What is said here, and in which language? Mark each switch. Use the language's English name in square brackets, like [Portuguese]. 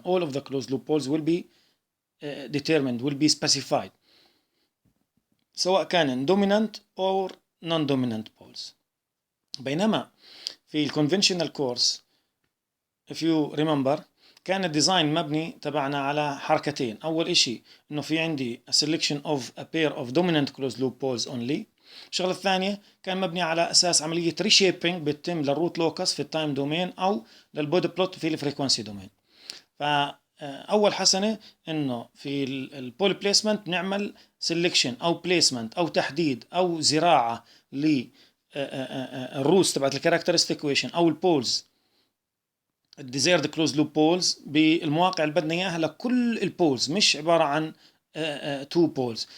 [English] all of the closed loop poles will be determined, will be specified [Arabic] سواء كان [English] dominant or non-dominant poles. [Arabic] بينما في الconventional course [English] if you remember [Arabic] كان الديزاين مبني تبعنا على حركتين. أول إشي إنه في عندي [English] a selection of a pair of dominant closed loop poles only. [Arabic] الشغلة الثانية كان مبني على أساس عملية reshaping بتتم للروت لوكس في التايم دومين أو للبودي بلوت في الفريكونسي دومين. فأول حسنة إنه في البول بليسمنت نعمل سيلكشن أو بليسمنت أو تحديد أو زراعة للروتس تبعت الكاركترستيك ايكويشن أو البولز الديزيرد كلوز لوب بولز بالمواقع اللي بدنا اياها لكل البولز، مش عباره عن تو بولز.